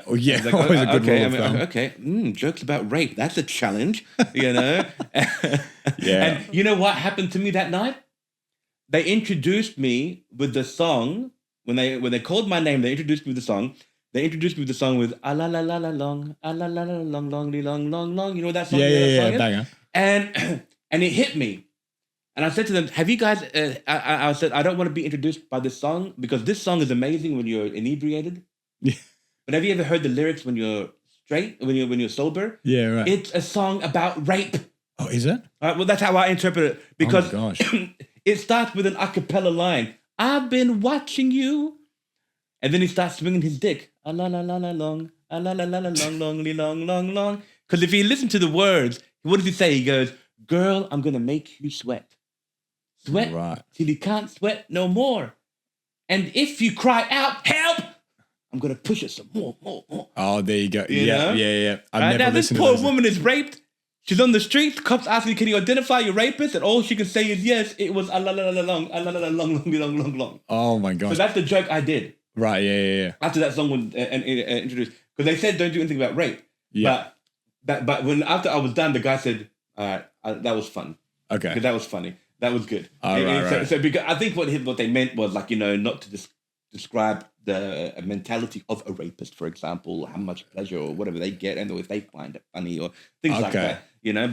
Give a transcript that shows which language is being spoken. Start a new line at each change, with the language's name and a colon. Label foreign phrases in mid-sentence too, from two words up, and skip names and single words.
English: Oh yeah, like, always a good rule of thumb. Okay, jokes about rape, that's a challenge, you know. Yeah. And you know what happened to me that night? They introduced me with the song when they called my name. They introduced me with the song. They introduced me with the song with a la la la la long, a la la la long, long, long, long, long. You know that song? Yeah, banger. And it hit me. And I said to them, have you guys, I said, I don't want to be introduced by this song because this song is amazing when you're inebriated. Yeah. But have you ever heard the lyrics when you're straight, when you're sober? Yeah, right. It's a song about rape. Oh, is it? Well, that's how I interpret it. Because oh my gosh. It starts with an a cappella line. I've been watching you. And then he starts swinging his dick. A la la la la long, a la la la la long, long, long, long. Because if you listen to the words, what does he say? He goes, girl, I'm going to make you sweat. Sweat till you can't sweat no more. And if you cry out, help, I'm going to push it some more. Oh, there you go. You know? Yeah. I've never now this listened poor to woman is raped. She's on the streets. Cops asking, can you identify your rapist? And all she can say is, yes, it was a la la la long, a la la la long. Oh my gosh. So that's the joke I did. Right, yeah. After that song was introduced. Because they said don't do anything about rape. Yeah. But when after I was done, the guy said, all right, that was fun. Okay. Because that was funny. That was good. Right. So because I think what they meant was like, you know, not to describe the mentality of a rapist, for example, how much pleasure or whatever they get, and if they find it funny or things like that, you know.